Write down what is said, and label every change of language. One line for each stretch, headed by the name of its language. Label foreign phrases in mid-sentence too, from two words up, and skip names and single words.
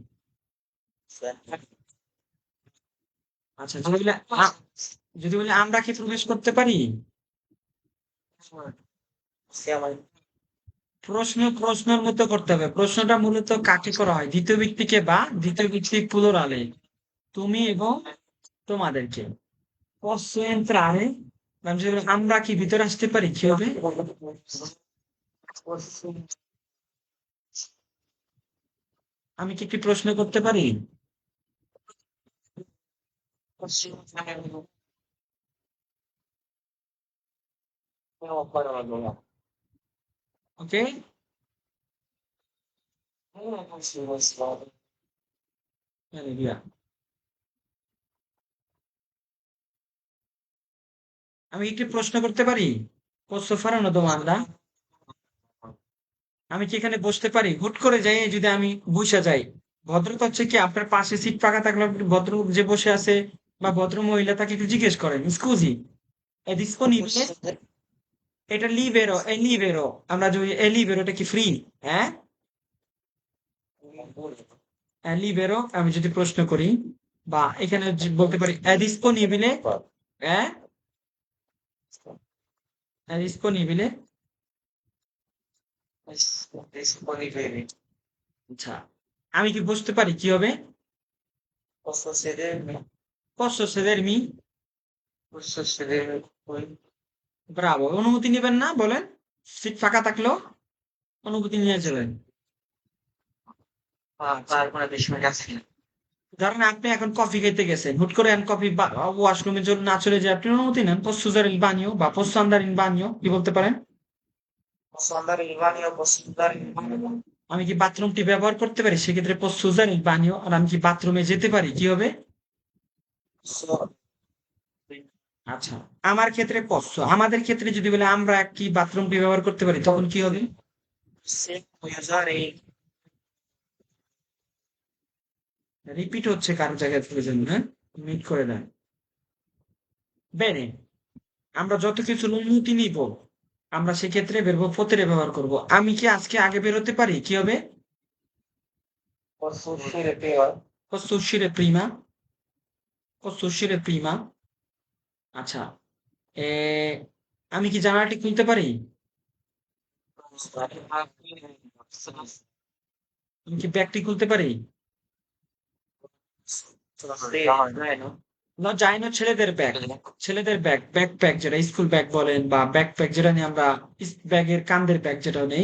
Bangla: আচ্ছা, যদি বলি আমরা কি প্রবেশ করতে পারি?
Italian: Siamo
Bangla: প্রশ্নের মতো করতে হবে। প্রশ্নটা মূলত কাকে করা হয়? দ্বিতীয় ব্যক্তিকে বা দ্বিতীয় ব্যক্তি প্লুরালে, তুমি এবং তোমাদেরকে।
Italian: posso entrare,
Bangla: আমি যদি বলি, আমরা কি ভিতরে আসতে পারি? কি হবে? আমি কি একটি প্রশ্ন করতে পারি?
Italian: Possiamo fare una parola. Ok? Non possiamo stare. Bene, via।
Bangla: আমি কি প্রশ্ন করতে পারি?
Italian: Posso fare una domanda?
Bangla: আমি কি এখানে বসতে পারি? হুট করে যাই যদি আমি বইসা যাই। ভদ্রতা হচ্ছে কি আপনার পাশে সিট ফাঁকা থাকলে আপনি ভদ্রলোক যে বসে আছে বা ভদ্র মহিলা তাকে একটু জিজ্ঞেস করেন, স্কুজি,
Italian: è disponibile?
Bangla: এটা
Italian: libero, è libero.
Bangla: আমরা যে
Italian: è libero
Bangla: এটা কি ফ্রি? হ্যাঁ? লিবেরো আমি যদি প্রশ্ন করি বা এখানে বলতে পারি
Italian: è disponibile? হ্যাঁ? è disponibile? Disponibili.
Bangla: আচ্ছা, আমি কি বসতে পারি? কি হবে?
Italian: Posso sedermi? Posso sedermi? Posso sedermi qui?
Bangla: ব্রাভো। অনুমতি নেবেন না? বলেন। সিট ফাঁকা থাকলেও অনুমতি নিয়ে যাবেন। তারপরে 20 মিনিট আছে। ধরেন আপনি এখন কফি খেতে গেছেন, হুট করে কফি ওয়াশরুমের জন্য না চলে যায়, আপনি অনুমতি নেন,
Italian: posso usare il bagno বা posso andare in bagno,
Bangla: কি বলতে পারেন?
Italian: Posso andare in bagno? Posso andare in bagno?
Bangla: আমি কি বাথরুমটি ব্যবহার করতে পারি? সেক্ষেত্রে
Italian: posso usare il bagno।
Bangla: আর আমি কি বাথরুমে যেতে পারি? কি হবে?
Italian: Posso...
Bangla: আচ্ছা, আমার ক্ষেত্রে posso, আমাদের ক্ষেত্রে যদি বলে আমরা কি বাথরুমটি ব্যবহার করতে পারি, তখন কি হবে?
Italian: Se puoi usare il...
Bangla: রিপিট হচ্ছে কারো জায়গায় প্রয়োজন, হ্যাঁ, মিট করে দেন। বেনে, আমরা যত কিছু অনুমতি নিব আমরা সেক্ষেত্রে
Italian: verbo potere
Bangla: ব্যবহার করব। আমি কি আজকে আগে বেরোতে পারি? কি হবে?
Italian: Posso uscire prima? posso uscire prima? posso uscire prima?
Bangla: আচ্ছা, এ, আমি কি জানালাটি খুলতে পারি? আমি কি ব্যাগটি খুলতে পারি? না, যাই না, ছেলেদের ব্যাগ, ছেলেদের ব্যাগ, ব্যাকপ্যাক যেটা
English: school bag
Bangla: বলেন বা ব্যাকপ্যাক যেটা নিয়ে আমরা ব্যাগের কান্দের ব্যাগ যেটা নেই।